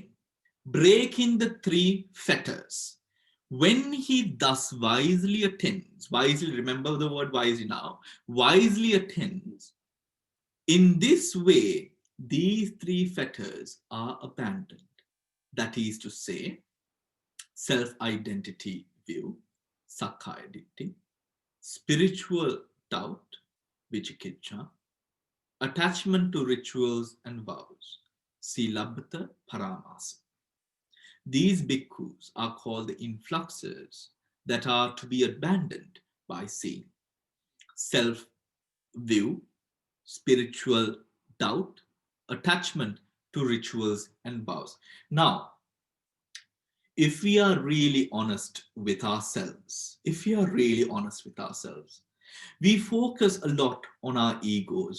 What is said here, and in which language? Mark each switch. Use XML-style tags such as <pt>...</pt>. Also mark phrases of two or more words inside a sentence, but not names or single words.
<en>Breaking the three fetters. When he thus wisely attends, wisely, remember the word wisely now, wisely attends, in this way, these three fetters are abandoned. That is to say, self-identity view,</en> <pi>sakkaya ditthi,</pi> <en>spiritual doubt, vicikiccha, attachment to rituals and vows,</en> <pi>silabbata paramasa.</pi> <en>These bhikkhus are called the influxes that are to be abandoned by seeing. Self-view, spiritual doubt, attachment to rituals and vows. Now, if we are really honest with ourselves, we focus a lot on our egos.</en>